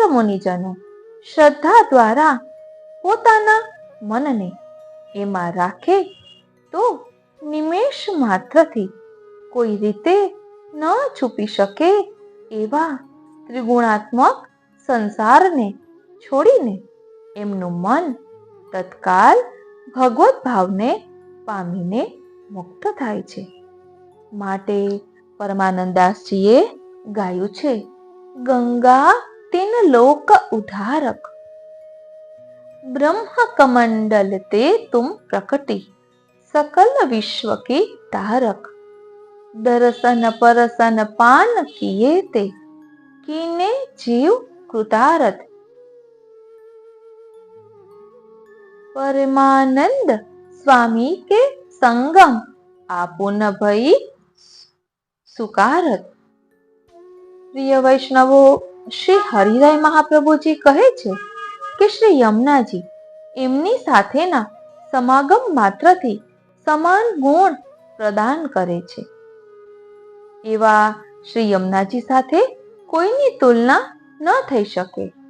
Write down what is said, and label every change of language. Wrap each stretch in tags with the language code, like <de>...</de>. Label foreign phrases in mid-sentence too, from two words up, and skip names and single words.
<gu>મુનિજનો શ્રદ્ધા દ્વારા પોતાના મનને એમાં રાખે તો નિમેષ માત્રથી કોઈ રીતે ન છુપી શકે એવા ત્રિગુણાત્મક સંસારને છોડીને એમનું મન તત્કાલ ભગવત ભાવને પામીને મુક્ત થાય છે. માટે પરમાનંદાસજીએ ગાયું છે,</gu> <bra>गंगा तीन लोक उधारक, ब्रह्म कमंडल ते तुम प्रकटी, सकल विश्व की तारक, दर्शन परसन पान किए ते, कीने जीव कृतारथ, परमानंद स्वामी के संगम आपुन भई सुकारत.</bra> <gu>પ્રિય વૈષ્ણવો, શ્રી હરિરાય મહાપ્રભુજી કહે છે કે શ્રી યમુનાજી એમની સાથેના સમાગમ માત્રથી સમાન ગુણ પ્રદાન કરે છે. એવા શ્રી યમુનાજી સાથે કોઈની તુલના ન થઈ શકે.</gu>